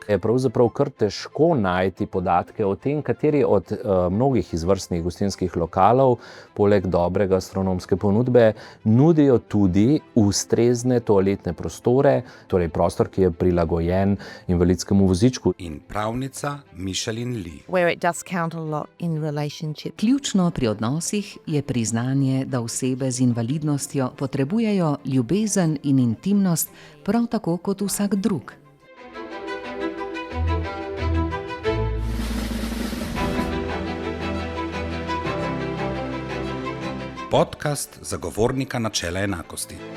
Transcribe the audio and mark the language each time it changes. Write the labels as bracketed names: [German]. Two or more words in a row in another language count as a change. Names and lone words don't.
[Slovenian] Je pravzaprav kar težko najti podatke o tem, kateri od mnogih izvrstnih gostinskih lokalov, poleg dobre gastronomske ponudbe, nudijo tudi ustrezne toaletne prostore, torej prostor, ki je prilagojen invalidskemu vozičku. In pravnica Mišelin Lee. [English] Where it does count a lot in relationship. [Slovenian] Ključno pri odnosih je priznanje, da osebe z invalidnostjo potrebujejo ljubezen in intimnost, prav tako kot vsak drug. Podcast zagovornika načela enakosti.